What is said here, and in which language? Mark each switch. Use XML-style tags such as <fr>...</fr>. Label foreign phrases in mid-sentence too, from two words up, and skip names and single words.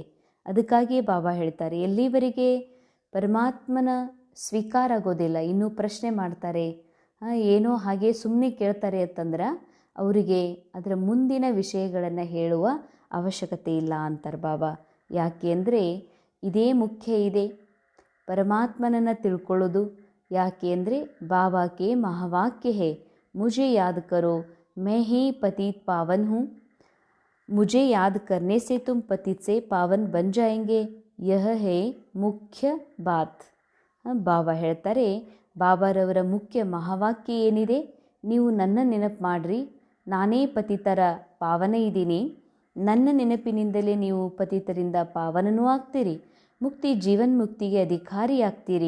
<kn>ಅದಕ್ಕಾಗಿಯೇ ಬಾಬಾ ಹೇಳ್ತಾರೆ, ಎಲ್ಲಿವರೆಗೆ ಪರಮಾತ್ಮನ ಸ್ವೀಕಾರ ಆಗೋದಿಲ್ಲ, ಇನ್ನೂ ಪ್ರಶ್ನೆ ಮಾಡ್ತಾರೆ, ಏನೋ ಹಾಗೆ ಸುಮ್ಮನೆ ಕೇಳ್ತಾರೆ ಅಂತಂದ್ರೆ ಅವರಿಗೆ ಅದರ ಮುಂದಿನ ವಿಷಯಗಳನ್ನು ಹೇಳುವ ಅವಶ್ಯಕತೆ ಇಲ್ಲ ಅಂತಾರೆ ಬಾಬಾ. ಯಾಕೆ ಅಂದರೆ ಇದೇ ಮುಖ್ಯ ಇದೆ, ಪರಮಾತ್ಮನನ್ನು ತಿಳ್ಕೊಳ್ಳೋದು. ಯಾಕೆ ಅಂದರೆ ಬಾಬಾಕ್ಕೆ ಮಹಾವಾಕ್ಯ ಹೇ,</kn> <hi>ಮುझे याद करो मैं ही पतित पावन हूँ, मुझे याद करने से तुम पतित से पावन बन जाएंगे, यह है मुख्य बात. ಬಾಬಾ ಹೇಳ್ತಾರೆ, ಬಾಬಾರವರ ಮುಖ್ಯ ಮಹಾವಾಕ್ಯ ಏನಿದೆ, ನೀವು ನನ್ನ ನೆನಪು ಮಾಡಿರಿ, ನಾನೇ ಪತಿತರ ಪಾವನ ಇದ್ದೀನಿ, ನನ್ನ ನೆನಪಿನಿಂದಲೇ ನೀವು ಪತಿತರಿಂದ ಪಾವನನೂ ಆಗ್ತೀರಿ, ಮುಕ್ತಿ ಜೀವನ್ಮುಕ್ತಿಗೆ ಅಧಿಕಾರಿಯಾಗ್ತೀರಿ.</hi>